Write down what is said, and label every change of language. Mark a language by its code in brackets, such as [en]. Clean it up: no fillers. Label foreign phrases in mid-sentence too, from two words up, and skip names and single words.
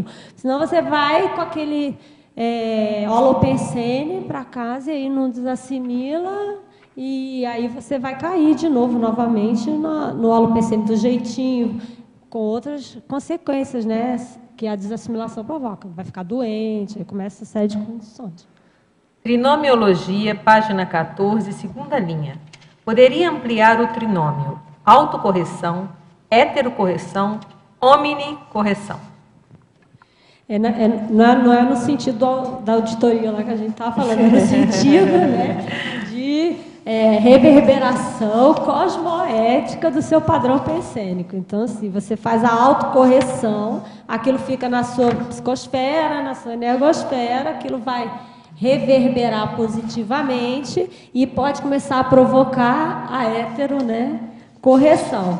[pt] Senão você vai com aquele holopensene para casa e aí não desassimila, e aí você vai cair de novo, novamente, no holopensene do jeitinho, com outras consequências, né, que a desassimilação provoca. Vai ficar doente, aí começa a série de condições. Trinomiologia, página 14, 2ª linha. Poderia ampliar o trinômio autocorreção, heterocorreção, omnicorreção? Não é no sentido da auditoria lá que a gente estava falando, é no sentido, né, de reverberação cosmoética do seu padrão pensênico. Então, assim, você faz a autocorreção, aquilo fica na sua psicosfera, na sua energosfera, aquilo vai reverberar positivamente e pode começar a provocar a correção.